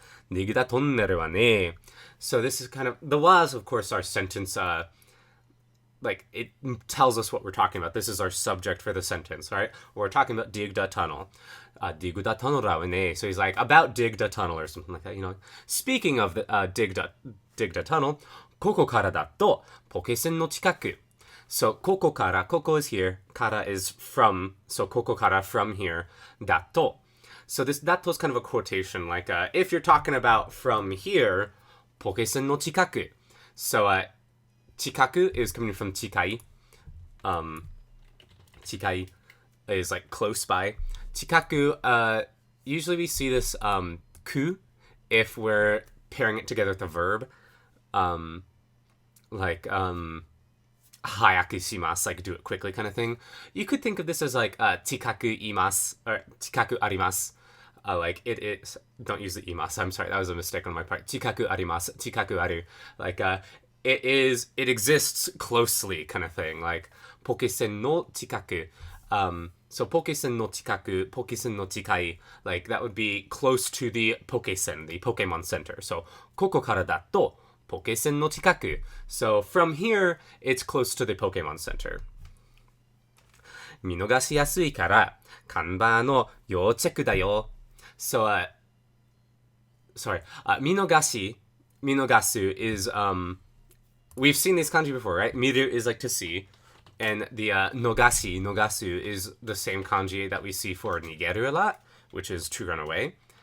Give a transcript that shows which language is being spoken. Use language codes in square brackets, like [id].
[ja] Diglett Tunnel wa ne. [en] So this is kind of, the was, of course, our sentence, like, it tells us what we're talking about. This is our subject for the sentence, right? We're talking about Diglett Tunnel. [ja] Diglett Tunnel da ne. [en] So he's like, about Diglett Tunnel or something like that, you know. Speaking of the Diglett Tunnel, [ja] ここからだとポケセンの近く. [en] So ここから, koko is here, kara is from, so ここから from here, だと. So this dato is kind of a quotation, like if you're talking about from here, ポケセンの近く. So 近く is coming from 近い. 近い is like close by. 近く, usually we see this ku if we're pairing it together with a verb. Like 早くします, like do it quickly kind of thing. You could think of this as like 近くいます or 近くあります. Like it is, don't use the imas, I'm sorry, that was a mistake on my part. [ja] 近くあります, 近くある. [en] Like it exists closely kind of thing. [ja] Like ポケセンの近く. [en] So [ja] ポケセンの近く, ポケセンの近い, [en] like that would be close to the Pokesen, the Pokemon Center. [ja] So ここからだとポケセンの近く. [en] So from here, it's close to the Pokemon Center. [ja] 見逃しやすいから看板の要チェックだよ. [en] So, sorry, 見逃し is, we've seen this kanji before, right? Miru is like to see, and the nogasu is the same kanji that we see for nigeru a lot, which is to run away.